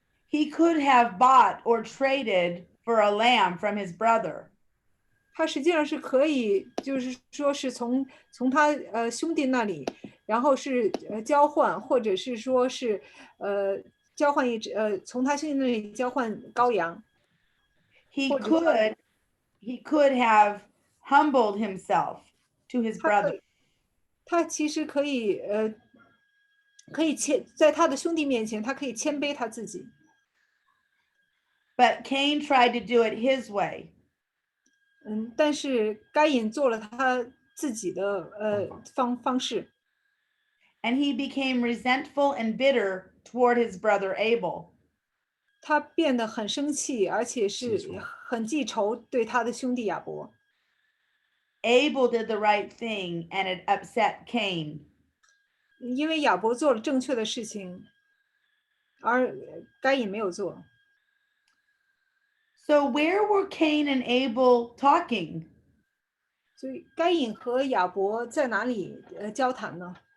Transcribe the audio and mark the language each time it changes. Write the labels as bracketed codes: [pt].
[en] He could have bought or traded for a lamb from his brother. [zh] 他实际上是可以，就是说是从他兄弟那里，然后是交换，或者是说是交换从他兄弟那里交换羔羊。 [en] He could have humbled himself to his brother. [zh] 他其实可以在他的兄弟面前，他可以谦卑他自己。 [en] But Cain tried to do it his way. [zh] 但是该隐做了他自己的方式。 [en] And he became resentful and bitter toward his brother Abel. [zh] 他变得很生气，而且是很记仇对他的兄弟亚伯。 [en] Abel did the right thing and it upset Cain. [zh] 因为亚伯做了正确的事情，而该隐没有做。 [en] So where were Cain and Abel talking? [zh] 所以该隐和亚伯在哪里交谈呢？